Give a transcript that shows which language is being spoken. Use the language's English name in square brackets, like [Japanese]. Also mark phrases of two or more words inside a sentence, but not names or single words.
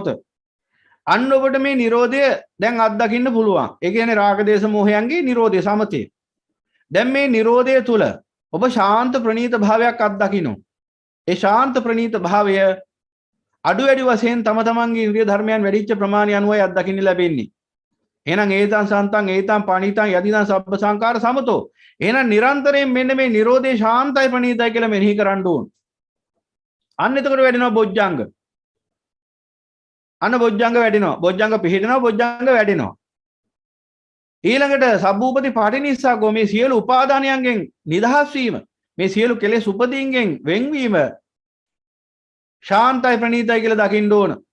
[Sinhala] අන්න ඔබට මේ Nirodha දැන් අත්දකින්න පුළුවන්. ඒ කියන්නේ රාග දේශ මොහයන්ගේ Nirodha සමතේ. දැන් මේ Nirodha තුල ඔබ ශාන්ත ප්‍රණීත භාවයක් අත්දකින්න. ඒ ශාන්ත ප්‍රණීත භාවය අඩු වැඩි වශයෙන් තම තමන්ගේ ඉන්ද්‍රිය ධර්මයන් වැඩිච්ච ප්‍රමාණය අනුවයි අත්දකින්න ලැබෙන්නේ. [Pali] එහෙනම් ඒතං සන්තං ඒතං පණිතං යදිදං සබ්බ සංකාර සමතෝ. [Sinhala] එහෙනම් නිරන්තරයෙන් මෙන්න මේ Nirodha ශාන්තයි ප්‍රණීතයි කියලා මෙනෙහි කරන්න ඕන. අන්න එතකොට වැඩෙනවා බොජ්ජංග. අන්න බොජ්ජංග වැඩෙනවා. බොජ්ජංග පිහිටනවා බොජ්ජංග වැඩෙනවා. ඊළඟට [Pali] සබ්බූපති පාටිනිස්සග්ගෝ [Sinhala] මේ සියලු උපාදානයන්ගෙන් නිදහස් වීම, මේ සියලු කෙලෙස් උපදීන්ගෙන් වෙන්වීම ශාන්තයි ප්‍රණීතයි කියලා දකින්න ඕන.